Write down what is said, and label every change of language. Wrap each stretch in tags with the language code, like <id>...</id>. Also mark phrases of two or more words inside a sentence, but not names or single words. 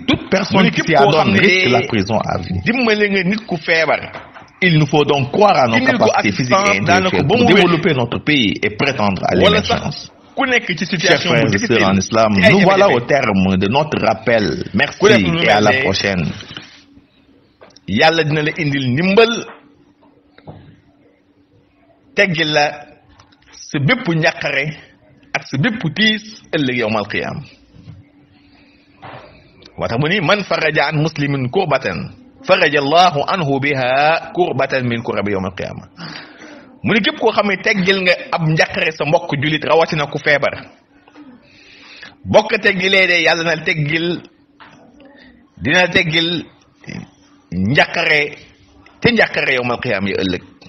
<fr>Toute personne qui s'y adonne risque la prison à vie. Il nous faut donc croire à nos capacités physiques et intellectuelles pour développer notre pays et prétendre à l'émergence. Chers frères et sœurs en islam, nous voilà au terme de notre rappel. Merci et à la prochaine.</fr> <wo>Yàlla dina la indil ndimbal teggil la sa bépp ñàkkare ak sa bépp tiis ëllëg</wo> <ar>يوم القيامة</ar> <wo>watax mu ni</wo> <ar>من فرج عن مسلم كربة فرج الله عنه بها كربة من كرب يوم القيامة</ar> <wo>mu ni képp koo xam ne teggil nga ab njàkkare sa mbokk julit rawatina ku feebar bokk teggilee de yàlla na teggil dina teggil njàkkare te njàkkare</wo> <ar>يوم القيامة</ar> <wo>yi ëllëg</wo>